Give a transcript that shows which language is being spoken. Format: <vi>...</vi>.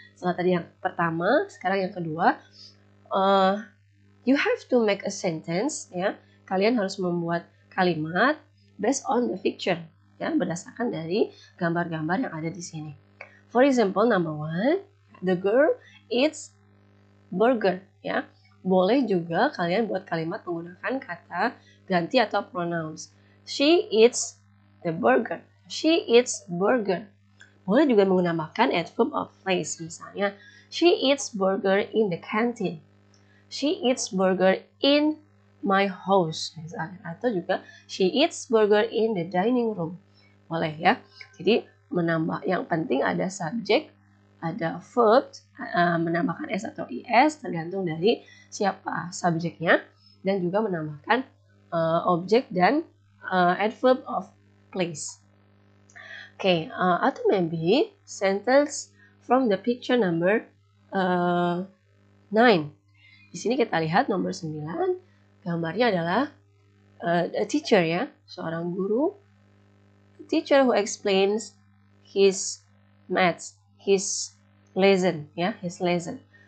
<id>Setelah tadi yang pertama, sekarang yang kedua.</id> <en>You have to make a sentence, ya.</en> <id>Kalian harus membuat kalimat based on the picture, ya, berdasarkan dari gambar-gambar yang ada di sini.</id> <en>For example, number 1, the girl eats burger, ya.</en> <id>Boleh juga kalian buat kalimat menggunakan kata ganti atau pronouns.</id> <en>She eats the burger. She eats burger. Boleh juga menggunakan adverb of place, misalnya she eats burger in the canteen. She eats burger in my house, misalnya. Atau juga she eats burger in the dining room. Boleh ya.</en> <id>Jadi menambah, yang penting ada subjek, ada verb, menambahkan s atau is tergantung dari siapa subjeknya, dan juga menambahkan objek dan adverb of place.</id> <en>Okay, atau maybe sentence from the picture number 9.</en> <id>Di sini kita lihat nomor 9, gambarnya adalah a teacher, ya, seorang guru.</id> <en>A teacher who explains his maths, his lesson, ya, his lesson.</en>